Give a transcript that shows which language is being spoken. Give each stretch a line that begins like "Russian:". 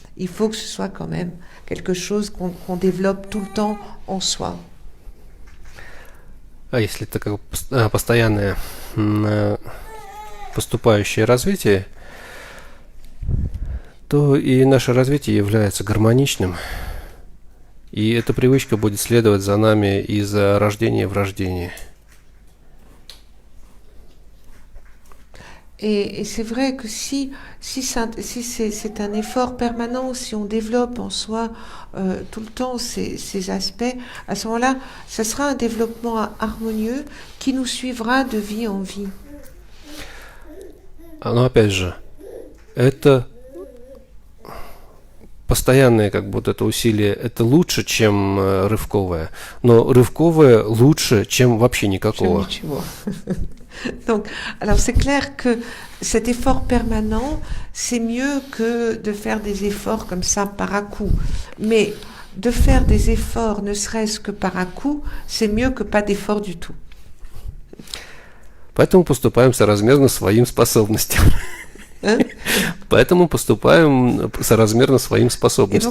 French: Il faut que ce soit quand même quelque chose qu'on développe tout le temps en soi.
Russian: А если это как постоянное поступающее развитие, то и наше развитие является гармоничным. И эта привычка будет следовать за нами из рождения в рождение.
French: Et c'est vrai que si c'est un effort permanent, si on développe en soi tout le temps ces aspects, à ce moment-là, ça sera un développement harmonieux qui nous suivra de vie en vie.
Russian: Но опять же, это постоянное как будто это усилие, это лучше, чем рывковое. Но рывковое лучше, чем вообще никакого.
French: Donc, alors c'est clair que cet effort permanent, c'est mieux que de faire des efforts comme ça par à coup. Mais de faire des efforts, ne serait-ce que par à coup, c'est mieux que pas d'effort du tout.
Russian: Поэтому поступаем соразмерно своим способностям. Поэтому поступаем соразмерно своим способностям.